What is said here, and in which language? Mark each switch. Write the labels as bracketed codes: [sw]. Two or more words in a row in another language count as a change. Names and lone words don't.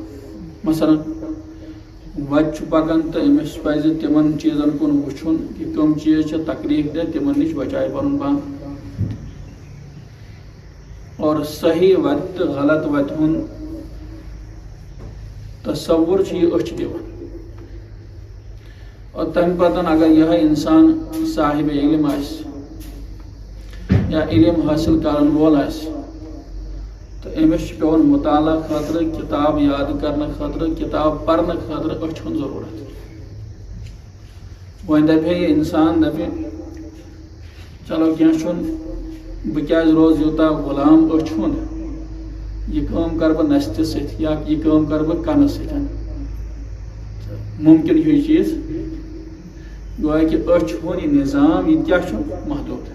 [ks] مثلا وت پکان تو امس پز تمن چیزن کن وچھن کہ کم چیز تکلیف دہ تمن نش بچائے پن پان اور صحیح وت تو غلط وت ہن تصور یہ اچھ دان. اور تمہ پتن اگر یہ انسان صاحب علم آس یا علم حاصل کرن وول آس تو امس پیون مطالعہ خاطر کتاب یاد کرنے خاطر کتاب پڑھنے خاطر اچھ ہن ضرورت. وۄنۍ دپے یہ انسان دپے چلو کینٛہہ چھُنہٕ بہٕ کیٛازِ روز یوٗتاہ غلام أچھ ہُنٛد یہِ کٲم کر بہٕ نستہِ سۭتۍ یا یہِ کٲم کر بہٕ کنہٕ سۭتۍ. ممکن ہیوٗ چیٖز گویا کہ أچھ ہُنٛد یہِ نظام یہِ کیٛاہ چھُ محدوٗد.